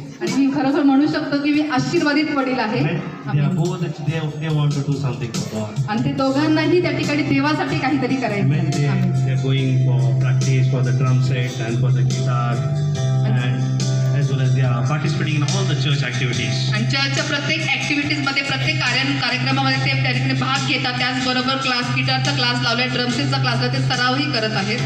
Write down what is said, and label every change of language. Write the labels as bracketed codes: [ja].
[mr] आणि मी खरोखर म्हणू शकतो की मी आशीर्वादित वडील आहे. [en] Amen. They are [mr] amen. [en] both they want to do something for God. [mr] आणि ते दोघांनाही त्या ठिकाणी देवासाठी काहीतरी करायचं [en] Amen. [mr] आहे. आमेन. [en] They are going for practice for the drum set and for the guitar, and as well as they are participating in all the church activities. [mr] आणि चर्चच्या प्रत्येक ॲक्टिव्हिटीजमध्ये प्रत्येक कार्यक्रमामध्ये ते त्या ठिकाणी भाग घेतात. त्याचबरोबर गिटारचा क्लास लावलाय, ड्रमसेटचा क्लास लावलाय, ते सरावही करत आहेत.